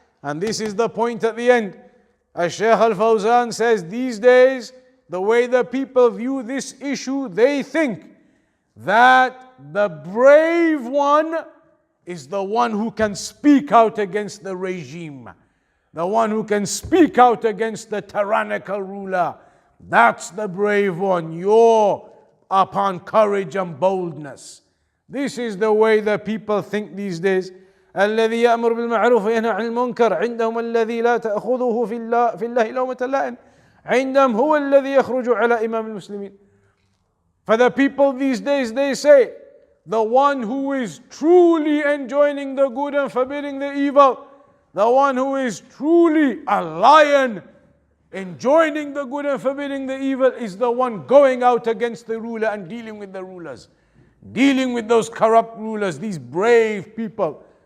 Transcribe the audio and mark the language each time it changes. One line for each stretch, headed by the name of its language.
English: And this is the point at the end. Shaykh al-Fawzan says, these days, the way the people view this issue, they think that the brave one is the one who can speak out against the regime, the one who can speak out against the tyrannical ruler. That's the brave one. You're upon courage and boldness. This is the way the people think these days.
Arabic: الذي يأمر بالمعروف وينهى عن المنكر عندهم الذي لا تأخذه في الله لومة لائم عندهم هو الذي يخرج على إمام المسلمين.
English: For the people these days, they say, the one who is truly enjoining the good and forbidding the evil, the one who is truly a lion enjoining the good and forbidding the evil, is the one going out against the ruler and dealing with the rulers, dealing with those corrupt rulers, these brave people.